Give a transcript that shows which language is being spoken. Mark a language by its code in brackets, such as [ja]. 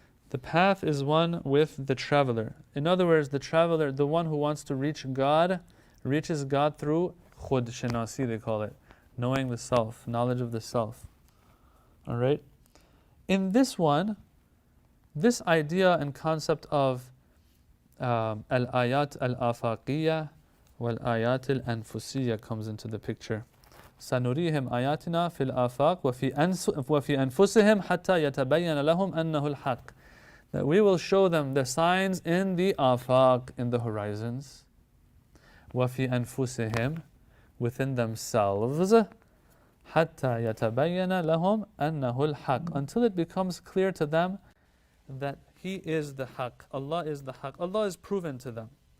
[en] The path is one with the traveler. In other words, the traveler, the one who wants to reach God, reaches God through khud shinasi, they call it, knowing the self, knowledge of the self. All right? In this one, this idea and concept of al-ayat al-afaqiyya wal-ayat al-anfusiyya comes into the picture. [ar] سنريهم آياتنا في الآفاق وفي أنفسهم حتى يتبين لهم أنه الحق. [en] That we will show them the signs in the afaq, in the horizons, [ar] وفي أنفسهم, [en] within themselves, [ar] حتى يتبين لهم أنه الحق, [en] until it becomes clear to them that He is the haq, Allah is the haq, Allah is proven to them.